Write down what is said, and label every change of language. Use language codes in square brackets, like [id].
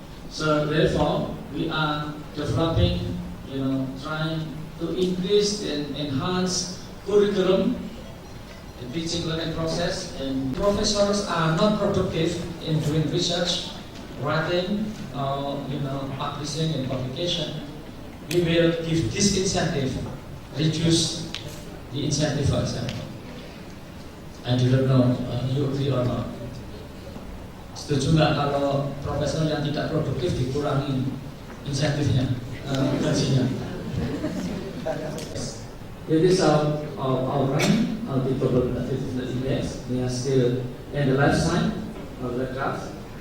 [en] So therefore, we are developing, trying to increase and enhance curriculum, the teaching learning process, and professors are not productive in doing research, writing, publishing and publication. We will give disincentive, reduce the incentive, for example. I do not know you agree or not. [id] Setuju nggak kalau profesor yang tidak produktif dikurangi insentifnya, gajinya? [en] It is our rank, our total competitiveness index. We are still in the left side of the graph.